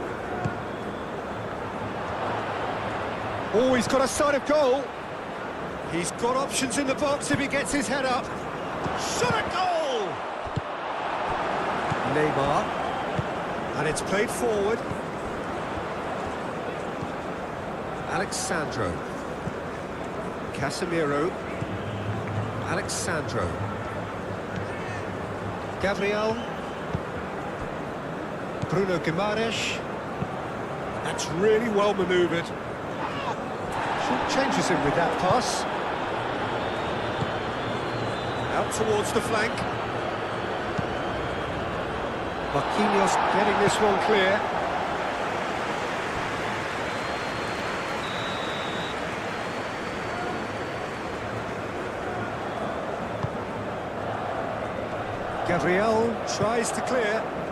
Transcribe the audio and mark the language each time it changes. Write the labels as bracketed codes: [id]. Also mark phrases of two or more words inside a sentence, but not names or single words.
[en] Oh, he's got a sight of goal. He's got options in the box if he gets his head up. Shot at goal! Neymar. And it's played forward. Alexandro. Casemiro. Alexandro. Gabriel. Bruno Guimaraes. That's really well manoeuvred. Changes him with that pass. Out towards the flank. Marquinhos getting this one clear. Gabriel tries to clear.